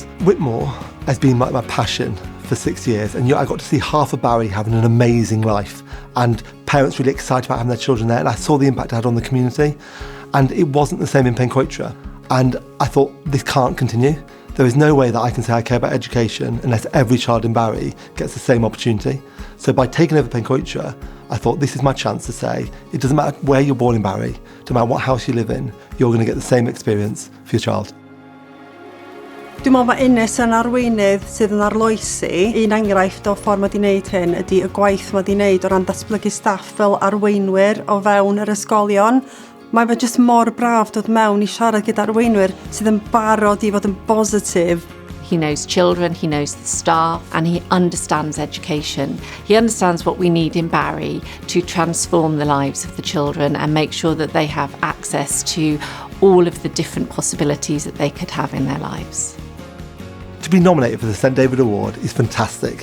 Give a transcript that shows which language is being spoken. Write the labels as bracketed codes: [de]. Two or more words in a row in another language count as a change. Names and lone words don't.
[en] Whitmore has been my passion for 6 years, and I got to see half of Barry having an amazing life and parents really excited about having their children there, and I saw the impact it had on the community, and it wasn't the same in Pencoitra, and I thought this can't continue. There is no way that I can say I care about education unless every child in Barry gets the same opportunity. So by taking over Pencoitra, I thought this is my chance to say, it doesn't matter where you're born in Barry, no matter what house you live in, you're going to get the same experience for your child. [cy] Dwi'n meddwl mae Innes yn arweinydd sydd yn arloesi. Un enghraifft o ffordd mae wedi wneud hyn ydy y gwaith mae wedi wneud o ran datblygu staff fel arweinwyr o fewn yr ysgolion. Mae fe jyst mor braf dod mewn i siarad gyda arweinwyr sydd yn barod i fod yn positif. [en] He knows children, he knows the staff, and he understands education. He understands what we need in Barry to transform the lives of the children and make sure that they have access to all of the different possibilities that they could have in their lives. To be nominated for the St David Award is fantastic.